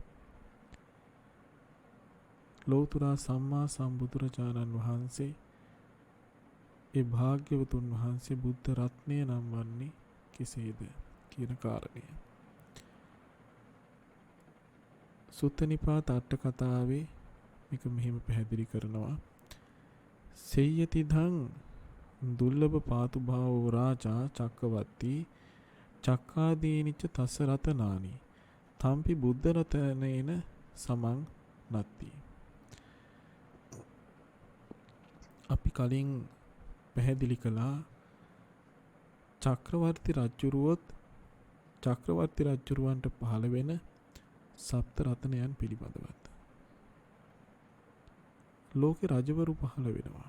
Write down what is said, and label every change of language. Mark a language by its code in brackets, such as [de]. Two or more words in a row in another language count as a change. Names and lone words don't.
[si] ලෞතර සම්මා සම්බුදුරජාණන් වහන්සේ ඒ භාග්‍යවතුන් වහන්සේ බුද්ධ රත්නය නම් වන්නේ කෙසේද කියන කාරණය. සුත්ත නිපාත අට කතාවේ මේක මෙහෙම පැහැදිලි කරනවා. [pi] සේයතිදං දුර්ලභ පාතු භාවෝ රාජා චක්කවර්ති චක්කාදීනිච්ච තස්ස රතනානි තම්පි බුද්ධ රතනේන සමං නත්ති. [si] අපි කලින් පැහැදිලි කළා චක්‍රවර්ති රජුරුවන්ට පහළ වෙන සප්ත රත්නයන් පිළිබඳවත්. ලෝකේ රජවරු පහළ වෙනවා.